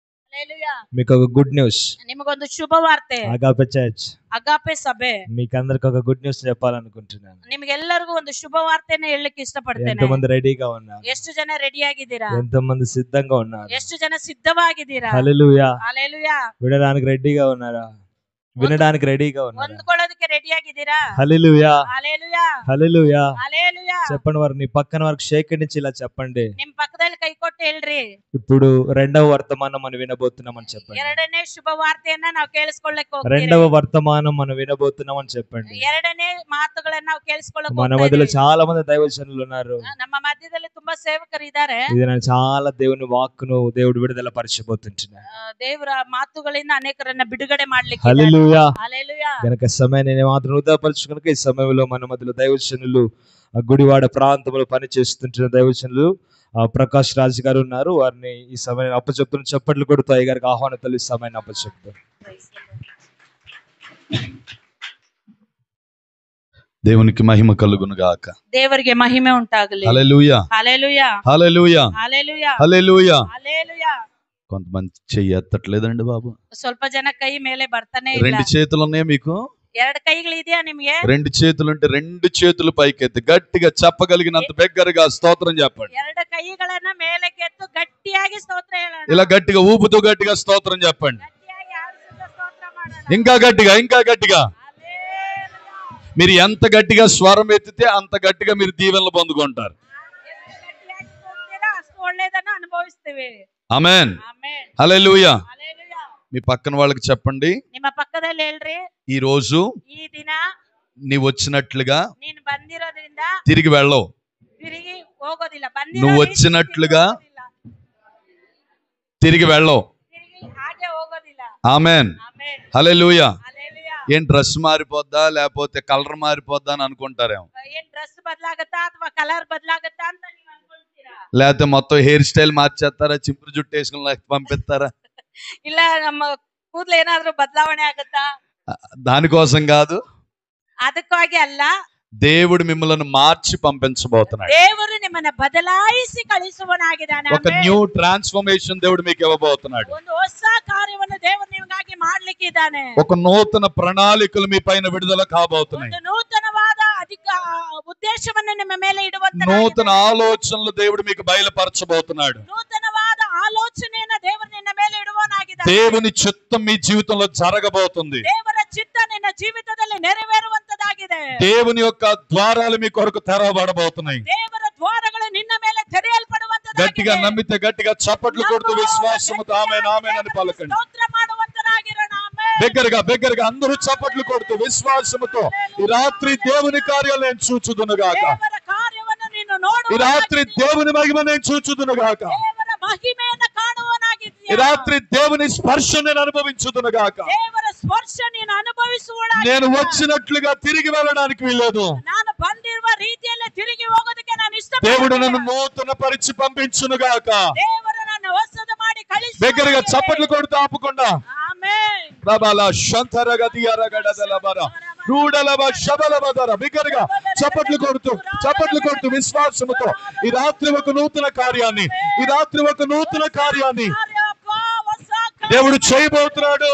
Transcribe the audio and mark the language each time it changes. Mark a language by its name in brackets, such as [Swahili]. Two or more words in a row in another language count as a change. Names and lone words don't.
[Telugu] మీకు ఒక [English] good news, [Kannada] ನಿಮಗೊಂದು ಶುಭವಾರ್ತೆ. [Telugu] అగాపే చర్చ్, [Kannada] ಅಗಾಪೆ ಸಭೆ [Telugu] మీకు అందరికి ఒక [English] good news [Telugu] చెప్పాలనుకుంటున్నాను. [Kannada] ನಿಮಗೆಲ್ಲರಿಗೂ ಒಂದು ಶುಭವಾರ್ತೆನ ಹೇಳಲಿಕ್ಕೆ ಇಷ್ಟಪಡ್ತೇನೆ. [Telugu] ఎంతమంది రెడీగా ఉన్నారు? [Kannada] ಎಷ್ಟು ಜನ ರೆಡಿ ಆಗಿದ್ದೀರಾ? [Telugu] ఎంతమంది సిద్ధంగా ఉన్నారు? [Kannada] ಎಷ್ಟು ಜನ ಸಿದ್ಧವಾಗಿದ್ದೀರಾ? [Telugu] హల్లెలూయా. హల్లెలూయా. వినడానికి రెడీగా ఉన్నారా? వినడానికి రెడీగా ఉన్నారా? [Kannada] ಹೊಂದ್ಕೊಳ್ಳೋದಕ್ಕೆ ರೆಡಿ ಆಗಿದ್ದೀರಾ? [Telugu] హల్లెలూయా. హల్లెలూయా. హల్లెలూయా. హల్లెలూయా. చెప్పండి వారు నీ పక్కన వారికి సేకరించి ఇలా చెప్పండి. [Kannada] ನಿಮ್ ಪಕ್ಕದಲ್ಲಿ ಕೈ ಕೊಟ್ಟು ಹೇಳ್ರಿ. [Telugu] ఇప్పుడు రెండవ వర్తమానం మనం వినబోతున్నామని చెప్పండి. [Kannada] ಎರಡನೇ ಶುಭವಾರ್ತೆಯನ್ನ ನಾವು ಕೇಳಿಸ್ಕೊಳ್ಳಕ್ಕೆ ಹೋಗ್ತೀವಿ. [Telugu] రెండవ వర్తమానం మనం వినబోతున్నామని చెప్పండి. [Kannada] ಎರಡನೇ ಮಾತುಗಳನ್ನ ನಾವು ಕೇಳಿಸ್ಕೊಳ್ಳಕ್ಕೆ [Telugu] మన మధ్యలో చాలా మంది దైవజనులు ఉన్నారు. [Kannada] ನಮ್ಮ ಮಧ್ಯದಲ್ಲಿ ತುಂಬಾ ಸೇವಕರು ಇದ್ದಾರೆ. [Telugu] ఇది నేను చాలా దేవుని వాక్కును దేవుడు విడుదల పరిచబోతుంటున్నాను. [Kannada] ದೇವರ ಮಾತುಗಳಿಂದ ಅನೇಕರನ್ನ ಬಿಡುಗಡೆ ಮಾಡ್ಲಿಕ್ಕೆ. [Telugu] హల్లెలూయా. హల్లెలూయా. గనుక సమయాన్ని మాత్రం వృధాపరచుకునక ఈ సమయంలో మన మధ్యలో దైవజనులు గుడివాడ ప్రాంతంలో పనిచేస్తుంటున్న దైవజనులు ప్రకాష్ రాజ్ గారు ఉన్నారు. వారిని ఈ సమయాన్ని అప్పచెప్తున్న చప్పట్లు కొడుతూ అయ్య గారికి ఆహ్వానితలు ఈ సమయాన్ని అప్పచెప్తారు. దేవునికి మహిమ కలుగును గాక. [Kannada] ದೇವರಿಗೆ ಮಹಿಮೆ ಉಂಟಾಗಲಿ. [Telugu] హల్లెలూయా. హల్లెలూయా. హల్లెలూయా. హల్లెలూయా. హల్లెలూయా. హల్లెలూయా. కొంతమంది చెయ్యి ఎత్తట్లేదండి బాబు. [Kannada] ಸ್ವಲ್ಪ ಜನ ಕೈ ಮೇಲೆ ಬರ್ತಾನೆ ಇಲ್ಲ. [Telugu] రెండు చేతులు ఉన్నాయి మీకు? [Kannada] ಎರಡು ಕೈಗಳಿದೆಯಾ ನಿಮಗೆ? [Telugu] రెండు చేతులుంటే రెండు చేతులు పైకెత్తి గట్టిగా చెప్పగలిగినంత బిగ్గరగా స్తోత్రం చెప్పండి. [Kannada] ಎರಡು ಕೈಗಳನ್ನ ಮೇಲಕ್ಕೆತ್ತು ಗಟ್ಟಿಯಾಗಿ ಸ್ತೋತ್ರ ಹೇಳೋಣ. [Telugu] ఇలా గట్టిగా ఊపుతూ గట్టిగా స్తోత్రం చెప్పండి. [Kannada] ಗಟ್ಟಿಯಾಗಿ ಆಡಿಸುತ್ತಾ ಸ್ತೋತ್ರ ಮಾಡೋಣ. [Telugu] ఇంకా గట్టిగా, ఇంకా గట్టిగా. హల్లెలూయా. మీరు ఎంత గట్టిగా స్వరం ఎత్తితే అంత గట్టిగా మీరు దీవెనలు పొందుకుంటారు. [Kannada] ಗಟ್ಟಿಯಾಗಿ ಕೂಗ್ತೀರಾ ಅಷ್ಟು ಒಳ್ಳೆಯದನ್ನ ಅನುಭವಿಸ್ತೀವಿ. [Telugu] ఆమేన్. [Kannada] ಆಮೆನ್. [Telugu] హల్లెలూయా. హల్లెలూయా. మీ పక్కన వాళ్ళకి చెప్పండి, [Kannada] ನಿಮ್ಮ ಪಕ್ಕದಲ್ಲಿ ಹೇಳ್ರಿ, [Telugu] ఈ రోజు [Kannada] ಈ ದಿನ [Telugu] నీవు వచ్చినట్లుగా [Kannada] ನೀನು ಬಂದಿರೋದ್ರಿಂದ [Telugu] తిరిగి వెళ్ళవు. [Kannada] ತಿರುಗಿ ಹೋಗೋದಿಲ್ಲ. [Telugu] నువ్వు వచ్చినట్లుగా తిరిగి వెళ్ళవు. [Kannada] ತಿರುಗಿ ಹಾಗೆ ಹೋಗೋದಿಲ್ಲ. [Telugu] ఆమేన్. [Kannada] ಆಮೆನ್. [Telugu] హల్లెలూయా. హల్లెలూయా. ఏం డ్రెస్ మారిపోద్దా లేకపోతే కలర్ మారిపోద్దా అని అనుకుంటారేమో. [Kannada] ಏನ್ ಡ್ರೆಸ್ ಬದಲಾಗತ್ತಾ ಅಥವಾ ಕಲರ್ ಬದಲಾಗತ್ತಾ ಅಂತ ನೀವು ಅನ್ಕೊಳ್ತೀರಾ? [Telugu] లేకపోతే మొత్తం [English] hair style [Telugu] మార్చేస్తారా, చింపురు జుట్టు వేసుకుని పంపిస్తారా? [Kannada] ಇಲ್ಲ ನಮ್ಮ ಕೂದಲು ಏನಾದ್ರೂ ಬದಲಾವಣೆ ಆಗತ್ತಾ? [Telugu] దానికోసం కాదు, [Kannada] ಅದಕ್ಕಾಗಿ ಅಲ್ಲ. [Telugu] దేవుడు మిమ్మల్ని మార్చి పంపించబోతున్నాడు. [Kannada] ದೇವರು ನಿಮ್ಮನ್ನ ಬದಲಾಯಿಸಿ ಕಳಿಸುವನಾಗಿದ್ದಾನೆ. [Telugu] ఒక [English] new transformation [Telugu] దేవుడు మీకు ఇవ్వబోతున్నాడు. [Kannada] ಒಂದು ಹೊಸ ಕಾರ್ಯವನ್ನು ದೇವರು ನಿಮಗಾಗಿ ಮಾಡ್ಲಿಕ್ಕೆ ಇದ್ದಾನೆ. [Telugu] ఒక నూతన ప్రణాళికలు మీ పైన విడుదల కాబోతున్నాయి. [Kannada] ಒಂದು ನೂತನವಾದ ಉದ್ದೇಶವನ್ನು ನಿಮ್ಮ ಮೇಲೆ ಇಡುವಂತ [Telugu] నూతన ఆలోచనలు దేవుడు మీకు బయలుపరచబోతున్నాడు. [Kannada] ನೂತನವಾದ ಆಲೋಚನೆಯನ್ನು ದೇವರು ನಿನ್ನ ಮೇಲೆ ಇಡುವನಾಗಿದ್ದಾನೆ. [Telugu] దేవుని చిత్తం మీ జీవితంలో జరగబోతుంది. [Kannada] ದೇವರ ಚಿತ್ತ ನಿನ್ನ ಜೀವಿತದಲ್ಲಿ ನೆರವೇರುವಂತದಾಗಿದೆ. [Telugu] దేవుని యొక్క ద్వారాలు మీ కొరకు తెరవబడబోతున్నాయి. [Kannada] ದೇವರ ದ್ವಾರಗಳು ನಿನ್ನ ಮೇಲೆ ತೆರೆಯಲ್ಪಡುವಂತದಾಗಿದೆ. [Telugu] గట్టిగా నమ్మితే గట్టిగా చప్పట్లు కొడుతూ విశ్వాసముతో ఆమేన్ ఆమేన్ అని పలకండి. [Kannada] స్తోత్ర ಮಾಡುವಂತರಾಗಿರೋಣ. ಆಮೆನ್. [Telugu] బిగ్గరగా అందరూ చప్పట్లు కొడుతూ విశ్వాసముతో ఈ రాత్రి దేవుని కార్యాలు నేను చూచుదును గాక. [Kannada] ದೇವರ ಕಾರ್ಯವನ್ನು ನೀನು ನೋಡು. [Telugu] ఈ రాత్రి దేవుని మహిమ నేను చూచుదును గాక. [Kannada] ದೇವರ ಮಹಿಮೆಯನ್ನು ಕಾಣುವನಾಗಿದ್ದೀಯ. [Telugu] ఈ రాత్రి దేవుని స్పర్శ నేను అనుభవించుదును గాక. [Kannada] ದೇವರ ಸ್ಪರ್ಶ ನೀನು ಅನುಭವಿಸುವನಾಗಿದ್ದೀಯ. [Telugu] నేను వచ్చినట్లుగా తిరిగి వెళ్ళడానికి వీల్లేదు. [Kannada] ನಾನು ಬಂದಿರುವ ರೀತಿಯಲ್ಲಿ ತಿರುಗಿ ಹೋಗೋದಕ್ಕೆ ನಾನು ಇಷ್ಟಪಡುತ್ತೇನೆ. [Telugu] దేవుడు నన్ను నూతన పరిచి పంపించును గాక. [Kannada] ದೇವರು ನನ್ನ ಹೊಸದು ಮಾಡಿ ಕಳಿಸು. [Telugu] బిగ్గరగా చప్పట్లు కొడుతూ ఆపకుండా [Kannada] ಆಮೆನ್. ప్రభాల శంతరగదియరగడదలబర రూడలబ శబలబదర [Telugu] బిగ్గరగా చప్పట్లు కొడుతూ విశ్వాసముతో ఈ రాత్రి ఒక నూతన కార్యాన్ని దేవుడు చేయబోతున్నాడు.